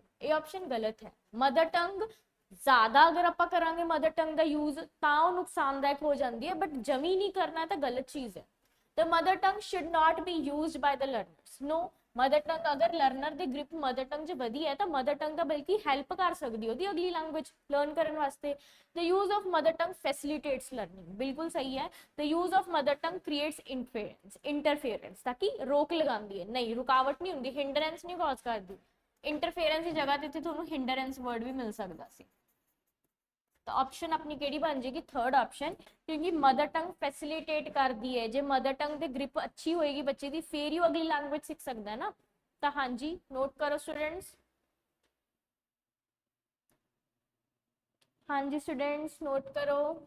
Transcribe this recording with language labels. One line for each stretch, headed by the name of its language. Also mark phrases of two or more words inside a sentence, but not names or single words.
Punjabi: ਇਹ ਆਪਸ਼ਨ ਗਲਤ ਹੈ।
English: mother tongue
Punjabi: ਜ਼ਿਆਦਾ ਅਗਰ ਆਪਾਂ ਕਰਾਂਗੇ
English: mother tongue
Punjabi: ਦਾ ਯੂਜ਼ ਤਾਂ ਉਹ ਨੁਕਸਾਨਦਾਇਕ ਹੋ ਜਾਂਦੀ ਹੈ, ਬਟ ਜਮੀ ਨਹੀਂ ਕਰਨਾ ਤਾਂ ਗਲਤ ਚੀਜ਼ ਹੈ।
English: The mother tongue should not be used by the learners। No, mother tongue
Punjabi: ਅਗਰ ਲਰਨਰ ਦੀ ਗ੍ਰਿਪ
English: mother tongue
Punjabi: 'ਚ ਵਧੀਆ ਹੈ ਤਾਂ
English: mother tongue
Punjabi: ਦਾ ਬਲਕਿ ਹੈਲਪ ਕਰ ਸਕਦੀ ਉਹਦੀ ਅਗਲੀ
English: language learn
Punjabi: ਕਰਨ ਵਾਸਤੇ।
English: The use of mother tongue facilitates learning,
Punjabi: ਬਿਲਕੁਲ ਸਹੀ ਹੈ।
English: The use of mother tongue creates interference,
Punjabi: ਤਾਂ ਕਿ ਰੋਕ ਲਗਾਉਂਦੀ ਹੈ, ਨਹੀਂ ਰੁਕਾਵਟ ਨਹੀਂ ਹੁੰਦੀ, ਹਿੰਡਰੈਂਸ ਨਹੀਂ ਕਾਜ਼ ਕਰਦੀ। ਇੰਟਰਫੇरेंस ਦੀ ਜਗ੍ਹਾ ਤੇ ਤੁਹਾਨੂੰ ਹਿੰਡਰੈਂਸ ਵਰਡ ਵੀ ਮਿਲ ਸਕਦਾ ਸੀ।
Hindi: तो ऑप्शन अपनी केड़ी बन जाएगी,
English: third option,
Hindi: क्योंकि
English: mother tongue
Hindi: फैसिलिटेट कर दी है। जो
English: mother tongue
Hindi: की ग्रिप अच्छी होएगी बच्चे की, फिर ही अगली लैंग्वेज सीख सकता है ना। तो हाँ जी, नोट करो स्टूडेंट्स। हाँ जी स्टूडेंट्स, नोट करो।